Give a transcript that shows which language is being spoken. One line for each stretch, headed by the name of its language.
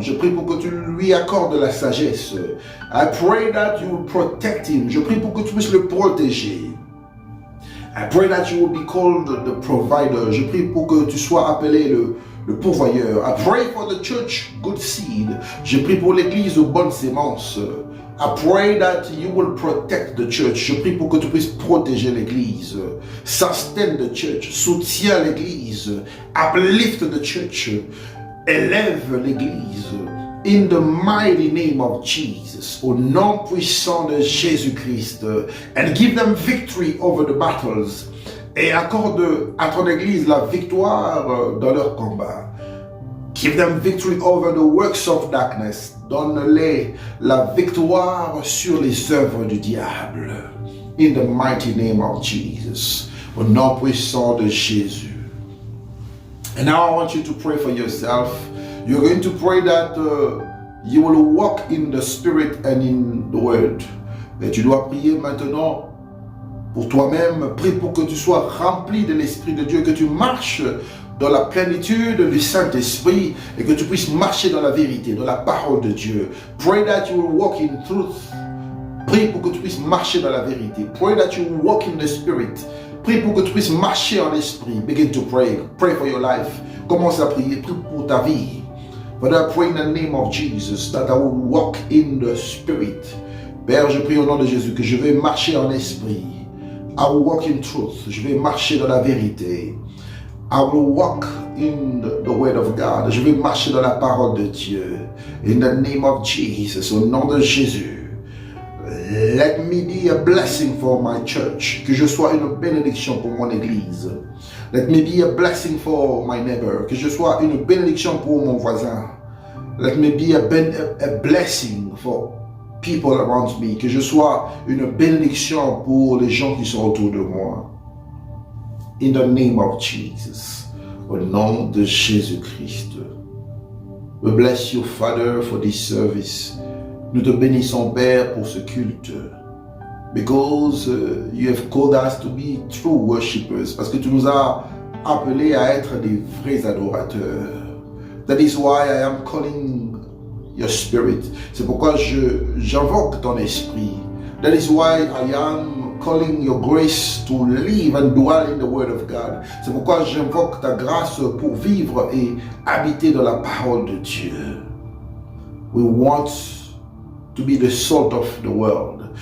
French: Je prie pour que tu lui accordes la sagesse.
English: I pray that you will protect him.
French: Je prie pour que tu puisses le protéger.
English: I pray that you will be called the provider.
French: Je prie pour que tu sois appelé le pourvoyeur.
English: I pray for the church, good seed.
French: Je prie pour l'église, bonne sémence.
English: I pray that you will protect the church.
French: Je prie pour que tu puisses protéger l'église.
English: Sustain the church.
French: Soutiens l'église.
English: Uplift the church.
French: Élève l'église.
English: In the mighty name of Jesus.
French: Au nom puissant de Jésus-Christ.
English: And give them victory over the battles.
French: Et accorde à ton église la victoire dans leur combat.
English: Give them victory over the works of darkness.
French: Donne-les la victoire sur les œuvres du diable.
English: In the mighty name of Jesus.
French: Au nom puissant de Jésus.
English: And now I want you to pray for yourself. You're going to pray that you will walk in the Spirit and in the Word.
French: Et tu dois prier maintenant pour toi-même. Prie pour que tu sois rempli de l'Esprit de Dieu, que tu marches dans la plénitude du Saint-Esprit et que tu puisses marcher dans la vérité, dans la parole de Dieu.
English: Pray that you will walk in truth.
French: Prie pour que tu puisses marcher dans la vérité.
English: Pray that you will walk in the Spirit.
French: Prie pour que tu puisses marcher en esprit.
English: Begin to pray. Pray for your life.
French: Commence à prier. Prie pour ta vie.
English: But I pray in the name of Jesus that I will walk in the Spirit.
French: Père, je prie au nom de Jésus que je vais marcher en esprit.
English: I will walk in truth.
French: Je vais marcher dans la vérité.
English: I will walk in the word of God.
French: Je vais marcher dans la parole de Dieu.
English: In the name of Jesus.
French: Au nom de Jésus.
English: Let me be a blessing for my church.
French: Que je sois une bénédiction pour mon église.
English: Let me be a blessing for my neighbor.
French: Que je sois une bénédiction pour mon voisin.
English: Let me be a blessing for people around me.
French: Que je sois une bénédiction pour les gens qui sont autour de moi.
English: In the name of Jesus.
French: Au nom de Jésus-Christ.
English: We bless you, Father, for this service.
French: Nous te bénissons, Père, pour ce culte.
English: Because you have called us to be true worshippers.
French: Parce que tu nous as appelés à être des vrais adorateurs.
English: That is why I am calling your spirit.
French: C'est pourquoi j'invoque ton esprit.
English: That is why I am calling your grace to live and dwell in the word of God.
French: C'est pourquoi j'invoque ta grâce pour vivre et habiter dans la parole de Dieu.
English: We want to be the salt of the world.